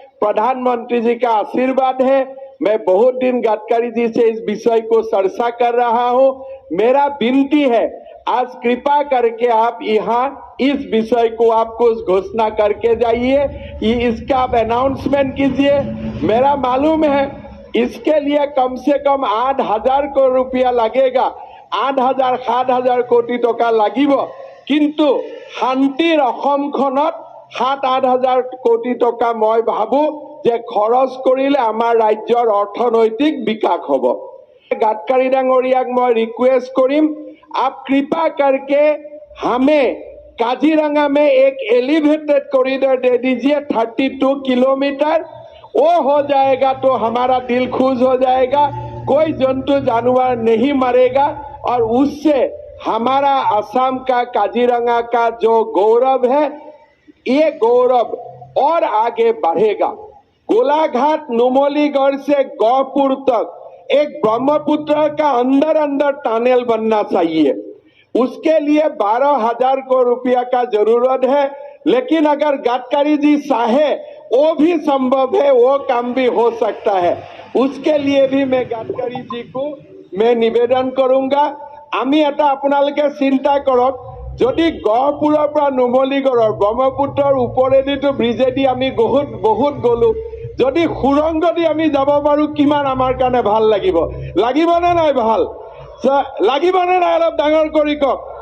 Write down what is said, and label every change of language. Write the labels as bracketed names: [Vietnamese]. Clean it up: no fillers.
[Hindi] प्रधानमंत्री जी का आशीर्वाद है। मैं बहुत दिन गडकरी जी से इस विषय को चर्चा कर रहा हूं। मेरा विनती है आज कृपा करके आप यहाँ इस विषय को आपको घोषणा करके जाइए, इसका आप अनाउंसमेंट कीजिए मेरा मालूम है इसके लिए कम से कम 8,000 करोड़ रुपया लगेगा, [Assamese] 8,000 7,000 कोटी टका লাগিব, কিন্তু শান্তিৰ অসমখনত 7-8,000 কোটি টকা মই ভাবো যে খৰচ কৰিলে আমাৰ ৰাজ্যৰ অৰ্থনৈতিক বিকাশ হ'ব। গাডকাৰী ডাঙৰীয়াক মই ৰিকুৱেষ্ট কৰিম, [Hindi] आप कृपा करके हमें काजीरंगा में एक एलिवेटेड कॉरिडोर दे दीजिए 32 किलोमीटर, वो हो जाएगा तो हमारा दिल खुश हो जाएगा, कोई जंतु जानवर नहीं मरेगा और उससे हमारा असम का काजीरंगा का जो गौरव है ये गौरव और आगे बढ़ेगा। गोलाघाट नुमलीगढ़ से गौपुर तक एक ब्रह्मपुत्र का अंदर अंदर टनल बनना चाहिए, उसके लिए 12,000 करोड़ रुपया का जरूरत है, लेकिन अगर गडकरी जी चाहे वो भी संभव है, वो काम भी हो सकता है। उसके लिए भी मैं गडकरी जी को मैं निवेदन करूंगा, [Assamese] आमी एटा आपनालोके चिंता करक, যদি গহপুৰৰ পৰা নুমলীগড়ৰ ব্ৰহ্মপুত্ৰৰ ওপৰেদি তো ব্ৰিজেদি আমি বহুত গলো, যদি সুৰংগ দি আমি যাব পাৰো কিমান আমাৰ কাৰণে ভাল লাগিব, লাগিবনে নাই ভাল, লাগিবনে নাই, অলপ ডাঙৰ কৰি কওক।